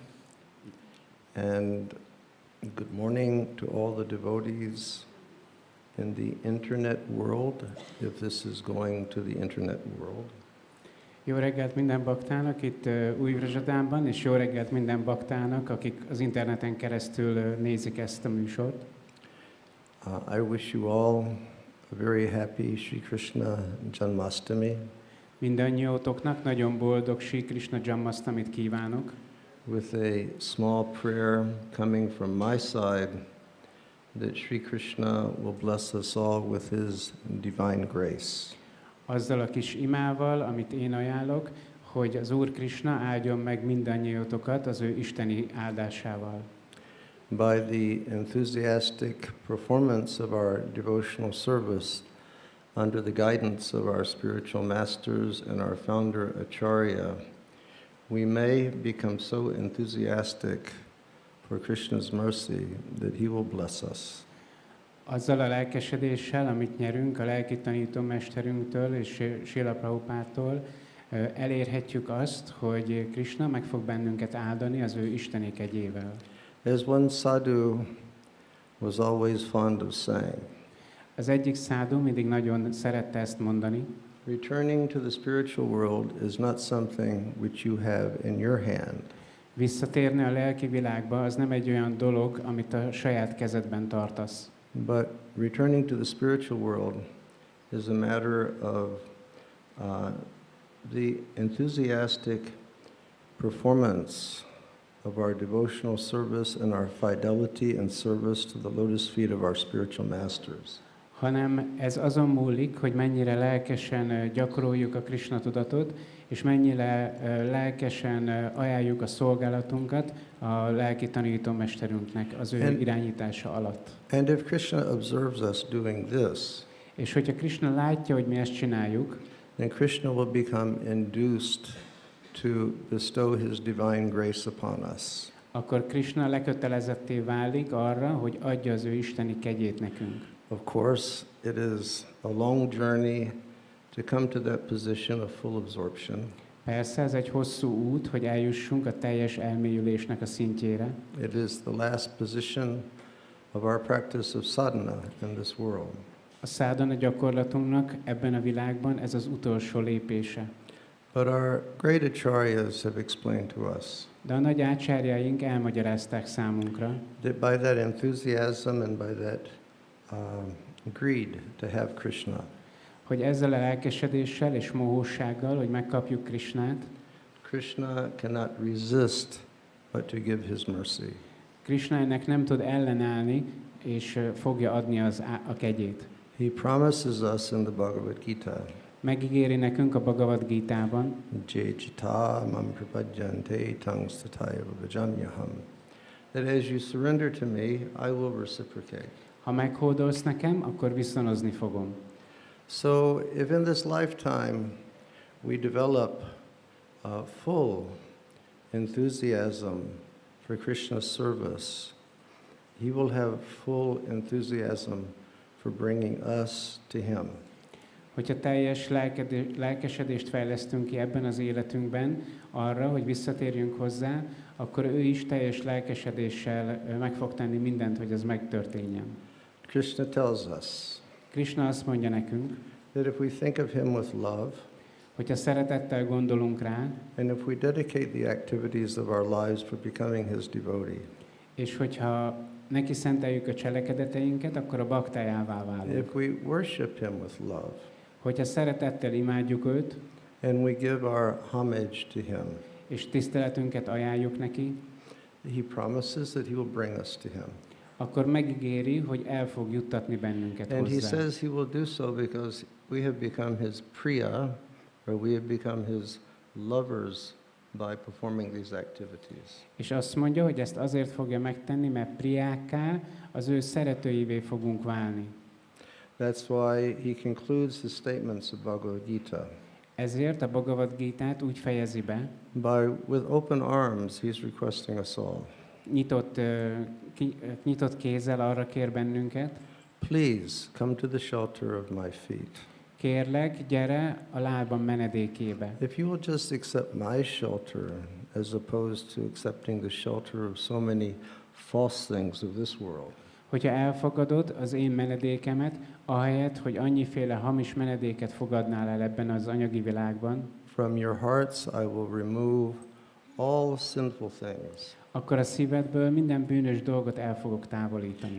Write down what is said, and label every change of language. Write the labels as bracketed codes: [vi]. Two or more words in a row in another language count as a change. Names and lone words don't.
[en] and good morning to all the devotees in the internet world, if this is going to the internet world. [hu] Jó reggelt minden baktának itt új Vraja-dhamában, és jó reggelt minden baktának, akik az interneten keresztül nézik ezt a műsort. [en] I wish you all a very happy Sri Krishna Janmastami. [hu] Mindannyiótoknak nagyon boldog Sri Krishna Janmastamit kívánok. [en] With a small prayer coming from my side, that Sri Krishna will bless us all with his divine grace. [hu] Azzal a kis imával, amit én ajánlok, hogy az Úr Krishna áldjon meg mindannyiótokat az ő isteni áldásával. [en] By the enthusiastic performance of our devotional service under the guidance of our spiritual masters and our founder Acharya, we may become so enthusiastic for Krishna's mercy that he will bless us. [hu] Azzal a lelkesedéssel, amit nyerünk a lelki tanítómesterünktől és Srila Prabhupádtól, elérhetjük azt, hogy Krishna meg fog bennünket áldani az ő isteni kegyével. [en] As one sadhu was always fond of saying, [hu] Az egyik szádu mindig nagyon szerette ezt mondani. [en] returning to the spiritual world is not something which you have in your hand. [hu] Visszatérni a lelki világba az nem egy olyan dolog, amit a saját kezedben tartasz. [en] But returning to the spiritual world is a matter of the enthusiastic performance of our devotional service and our fidelity and service to the lotus feet of our spiritual masters. [hu] Hanem ez azon múlik, hogy mennyire lelkesen gyakoroljuk a Krishna tudatot, és mennyire lelkesen ajánljuk a szolgálatunkat a lelki tanítómesterünknek az ő irányítása alatt. [en] And if Krishna observes us doing this, [hu] És hogyha Krishna látja, hogy mi ezt csináljuk, [en] then Krishna will become induced to bestow his divine grace upon us. [hu] akkor Krishna lekötelezetté válik arra, hogy adja az ő isteni kegyét nekünk. [en] Of course, it is a long journey to come to that position of full absorption. [hu] Persze, ez egy hosszú út, hogy eljussunk a teljes elmélyülésnek a szintjére. [en] It is the last position of our practice of sadhana in this world. [hu] A szádana gyakorlatunknak ebben a világban ez az utolsó lépése. [en] But our great acharyas have explained to us [hu] De a nagy ácsárjáink elmagyarázták számunkra, [en] that by that enthusiasm and by that greed to have Krishna, [hu] hogy ezzel a lelkesedéssel és mohósággal, hogy megkapjuk Krisnát, [en] Krishna cannot resist but to give his mercy. [hu] Krishna ennek nem tud ellenállni, és fogja adni a kegyét. [en] He promises us in the Bhagavad Gita, [hu] Megígéri nekünk a Bhagavad Gítában, [sa] जेज्जित मां प्रपद्यन्ते तङ्स्तातय वजाम्यहम्, [en] that as you surrender to me, I will reciprocate. [hu] ha meghódolsz nekem, akkor viszonozni fogom. [en] So if in this lifetime we develop a full enthusiasm for Krishna's service, he will have full enthusiasm for bringing us to him. [hu] Hogyha teljes lelkesedést fejlesztünk ki ebben az életünkben arra, hogy visszatérjünk hozzá, akkor ő is teljes lelkesedéssel meg fog tenni mindent, hogy ez megtörténjen. [en] Krishna tells us [hu] Krishna azt mondja nekünk, [en] that if we think of him with love, [hu] hogyha szeretettel gondolunk rá, [en] and if we dedicate the activities of our lives for becoming his devotee, [hu] és hogyha neki szenteljük a cselekedeteinket, akkor a baktájává válunk. [en] if we worship him with love, [hu] Hogyha szeretettel imádjuk őt, [en] and we give our homage to him, [hu] és tiszteletünket ajánljuk neki, [en] he promises that he will bring us to him. [hu] akkor megígéri, hogy el fog juttatni bennünket [en] And he [hu] hozzá. [en] says he will do so because we have become his priya, or we have become his lovers by performing these activities. [hu] És azt mondja, hogy ezt azért fogja megtenni, mert priákká, az ő szeretőivé fogunk válni. [en] That's why he concludes his statements of Bhagavad Gita. [hu] Ezért a Bhagavad Gítát úgy fejezi be, [en] With open arms, he's requesting us all, [hu] nyitott kézzel arra kér bennünket, [en] please come to the shelter of my feet. [hu] kérlek, gyere a lábam menedékébe. [en] If you will just accept my shelter as opposed to accepting the shelter of so many false things of this world, [hu] Hogyha elfogadod az én menedékemet, ahelyett, hogy annyiféle hamis menedéket fogadnál el ebben az anyagi világban, [en] from your hearts I will remove all sinful things, [hu] akkor a szívedből minden bűnös dolgot el fogok távolítani.